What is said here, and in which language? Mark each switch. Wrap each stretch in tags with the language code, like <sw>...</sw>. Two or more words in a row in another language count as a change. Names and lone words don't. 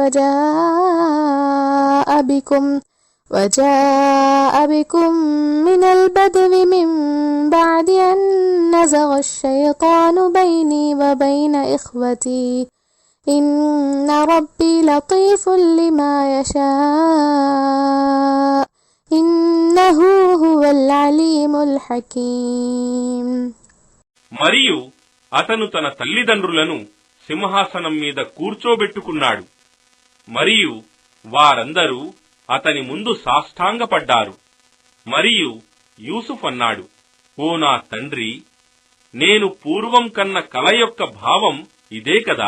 <ar>وجاء بكم من البدو من بعد أن نزغ الشيطان بيني وبين إخوتي إن ربي لطيف لما يشاء إنه هو العليم الحكيم.</ar> <te>మరియు అతను తన తల్లిదండ్రులను సింహాసనం మీద కూర్చోబెట్టుకున్నాడు. మరియు వారందరూ అతని ముందు సాష్టాంగపడ్డారు. మరియు యూసుఫ్ అన్నాడు, ఓ నా తండ్రి, నేను పూర్వం కన్న కల యొక్క భావం ఇదే కదా.</te>